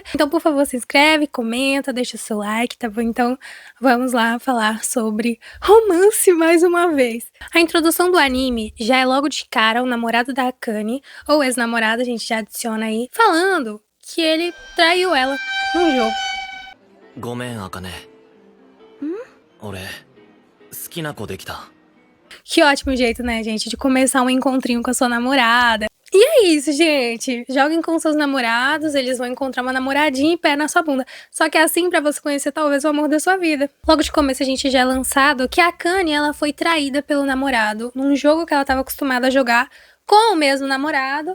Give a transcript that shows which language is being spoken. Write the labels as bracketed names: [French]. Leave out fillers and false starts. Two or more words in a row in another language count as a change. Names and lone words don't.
[Portuguese] Então, por favor, se inscreve, comenta, deixa o seu like, tá bom? Então, vamos lá falar sobre romance mais uma vez. A introdução do anime já é logo de cara o namorado da Akane, ou ex-namorado, a gente já adiciona aí, falando que ele traiu ela num jogo. [Japanese] ごめん、茜。俺、好きな子できた。 [Portuguese] Que ótimo jeito, né, gente, de começar um encontrinho com a sua namorada. E é isso, gente. Joguem com seus namorados, eles vão encontrar uma namoradinha e pé na sua bunda. Só que é assim pra você conhecer talvez o amor da sua vida. Logo de começo a gente já é lançado que a Akane, ela foi traída pelo namorado num jogo que ela estava acostumada a jogar com o mesmo namorado.